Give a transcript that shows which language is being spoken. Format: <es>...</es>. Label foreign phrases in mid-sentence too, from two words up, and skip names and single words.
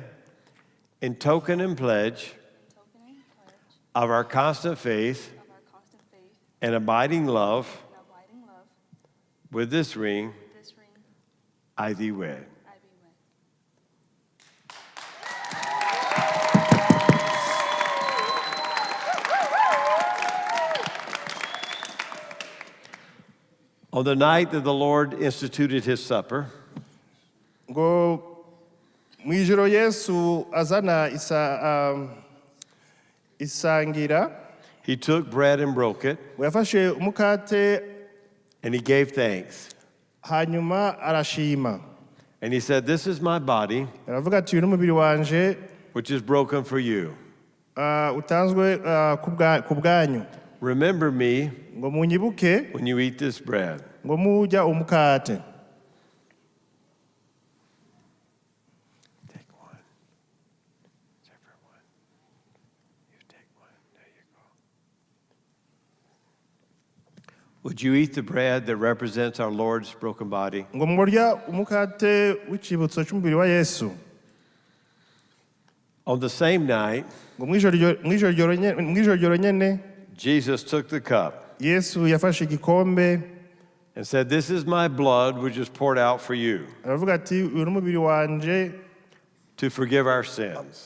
<en>In token and pledge of our constant faith and abiding love, with this ring, I thee wed. On the night that the Lord instituted his supper,</en> <rn>ngo mwijoro Yesu azana isangira</rn> <en>he took bread and broke it,</en> <rn>ngo yafashe umukate</rn> <en>and he gave thanks.</en> <rn>hanyuma arashima</rn> <en>And he said, "This is my body,</en> <rn>aravuga ati uyu ni umubiri wanje</rn> <en>which is broken for you.</en> <rn>utanzwe ku bwanyu</rn> <en>Remember me</en> <rn>ngo munyibuke</rn> <en>when you eat this bread."</en> <rn>ngo mujya umukate.</rn> <en>Take one. Separate one. You take one. There you go. Would you eat the bread that represents our Lord's broken body?</en> <rn>ngo murya umukate w'icibutso cy'umubiri wa Yesu.</rn> <en>On the same night,</en> <rn>ngo mwijoro nyene</rn> <en>Jesus took the cup</en> <rn>Yesu yafashe igikombe</rn> <en>and said, "This is my blood, which is poured out for you</en> <rn>aravuga ati uyu ni umubiri wanje</rn> <en>to forgive our sins."</en>